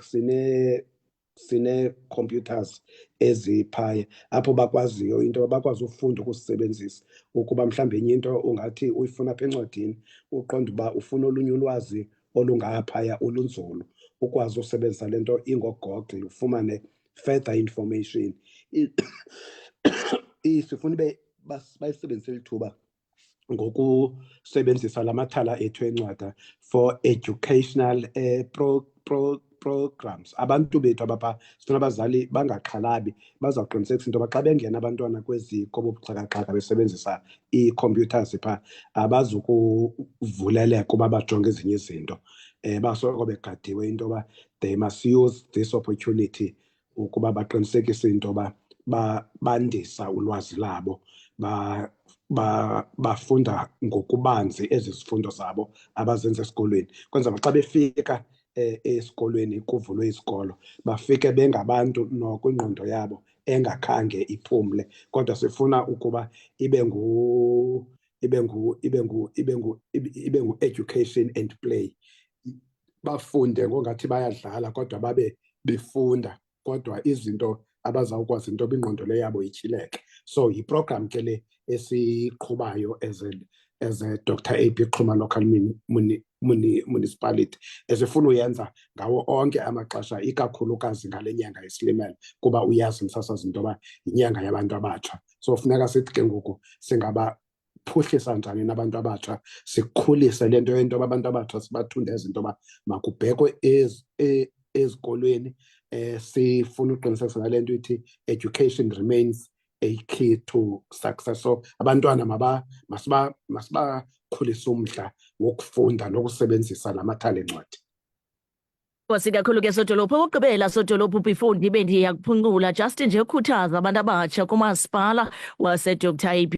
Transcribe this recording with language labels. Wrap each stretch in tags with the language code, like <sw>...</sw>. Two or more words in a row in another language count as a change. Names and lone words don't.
<xh>Sine-computers eziphaya apho bakwaziyo into bakwazi ufunda ukusisebenzisa, ukuba mhlawumbi enye into ungathi uyifuna apha encwadini, uqonda uba ufuna olunye ulwazi olungaphaya olunzulu, ukwazi usebenzisa le nto ingoGoogle ufumane</xh> <en>further information.</en> <xh>Sifuna bayisebenzise lithuba ngokusebenzisa la mathala ethu encwada</xh> <en>for educational programs.</en> <xh>Abantu bethu abapha sifuna abazali bangaxhalabi, bazawuqinisekisa into yoba xa bengena abantwana kwezi kobubuxhakaxhaka besebenzisa ii-computers phaa abazukuvuleleka uba bajonge ezinye izinto. Basoloko begadiwe into yoba</xh> <en>they must use this opportunity</en> <xh>ukuba baqinisekise into yoba bandisa ulwazi labo, bafunda ngokubanzi ezi zifundo zabo abazenza esikolweni. Kwenzela xa befika esikolweni kuvulwe izikolo bafike bengabantu noko ingqondo yabo engakhange iphumle, kodwa sifuna ukuba ibe ngu-</xh> <en>education and play.</en> <xh>Bafunde ngongathi bayadlala kodwa babe befunda, kodwa izinto abazawukwazi into ingqondo le yabo ityhileke. So yiprogram ke le esiqhubayo</xh> <en>as a Dr.</en> <xh>A.P. Xhuma Local Municipality, esifuna uyenza ngawo onke amaxesha, ikakhulukazi ngale nyanga yeSilimela, kuba uyazi msasazi into yoba yinyanga yabantu abatsha. So funeka sithi ke ngoku singabaphuhlisa njani nabantu abatsha, sikhulise le nto yento yoba abantu abatsha sibathundeze into yoba makubhekwe ezikolweni. Sifuna uqinisekisa ngale nto ithi</xh> <en>education remains a key to success.</en> <xh>So abantwana masibakhulise umdla wokufunda nokusebenzisa la mathala encwadi. Nkosi kakhulu ke Sodolophu. Okugqibela Sodolophu, before ndibe ndiyakuphungula, just nje ukhuthaza abantu abatsha kumasipala wase-Dr. A.P.</xh>